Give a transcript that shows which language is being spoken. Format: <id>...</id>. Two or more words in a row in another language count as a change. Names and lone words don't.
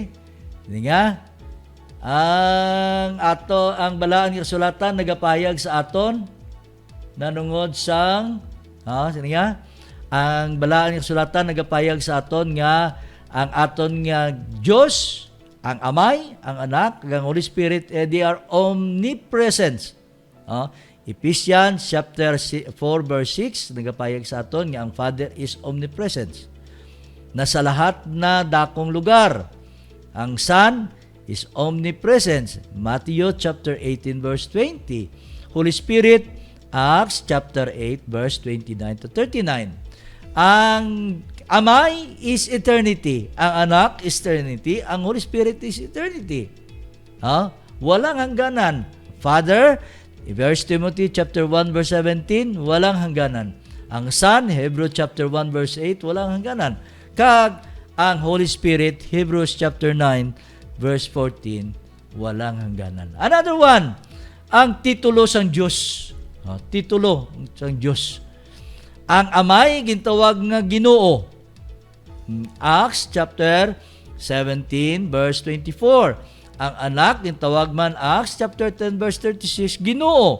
<hil>Ini nga ang balaang nga sulatan nagapayag sa aton nanungod sang sino nga? Ang balaang nga sulatan nagapayag sa aton nga ang aton nga Dios, ang Amay, ang Anak, ang Holy Spirit,</hil> <en>they are omnipresent.</en> <hil>Ephesians chapter 4 verse 6 nagapayag sa aton nga ang Father</hil> <en>is omnipresent.</en> <tl>Nasa lahat na dakong lugar.</tl> <en>Ang Son is omnipresent. Matthew chapter 18 verse 20. Holy Spirit, Acts chapter 8 verse 29 to 39.</en> <hil>Ang Amay</hil> <en>is eternity.</en> <hil>Ang Anak</hil> <en>is eternity.</en> <hil>Ang Holy Spirit</hil> <en>is eternity.</en> <tl>Walang hangganan.</tl> <en>Father, 1 Timothy chapter 1 verse 17,</en> <tl>walang hangganan.</tl> <en>Ang Son, Hebrews chapter 1 verse 8,</en> <tl>walang hangganan.</tl> <hil>Kag ang</hil> <en>Holy Spirit, Hebrews chapter 9 verse 14,</en> <tl>walang hangganan.</tl> <en>Another one,</en> <hil>ang titulo sang Dios. Titulo sang Dios. Ang Amay gintawag nga Ginoo. Acts chapter 17 verse 24. Ang Anak gintawag man Acts chapter 10 verse 36 Ginoo.</hil>